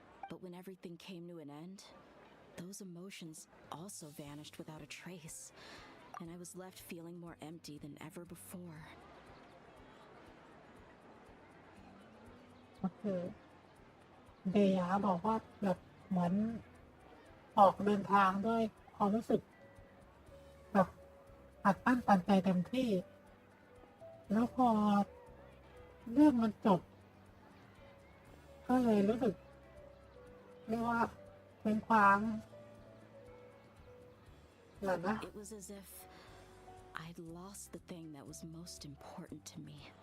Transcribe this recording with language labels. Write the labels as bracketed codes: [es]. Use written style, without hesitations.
[en] But when everything came to an end, those emotions also vanished without a trace, and I was left feeling more empty than ever before. [th] ก็คือเดียบอกว่าแบบเหมือนออกเดินทางด้วยความรู้สึกแบบอัดอั้นตันใจเต็มที่ แล้วพอเรื่องมันจบ ก็เลยรู้สึกเรียกว่าเป็นความเหรอนะ [en] It was as if I'd lost the thing that was most important to me.